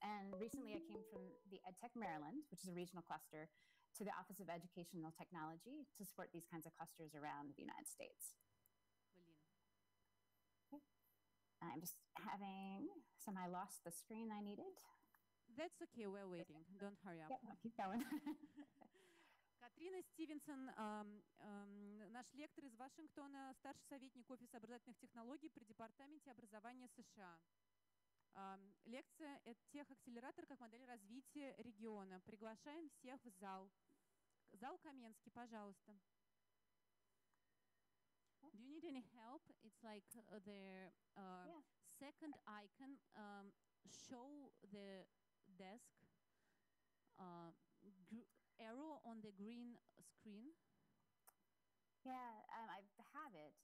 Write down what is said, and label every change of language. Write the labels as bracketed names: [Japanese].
[English] And recently I came from the EdTech Maryland, which is a regional cluster, to the Office of Educational Technology to support these kinds of clusters around the United States. Okay. I'm just having, I lost the screen I needed. That's okay, we're waiting. Don't hurry up. Yep, I'll keep going. [Russian] Катрина Стивенсон, наш лектор из Вашингтона, старший советник Офиса образовательных технологий при Департаменте образования США. Лекция EdTech-акселератор как модель развития региона. Приглашаем всех в зал. Зал Каменский, пожалуйста. [English] Do you need any help? It's like the second icon show the desk arrow on the green screen. Yeah, I have it.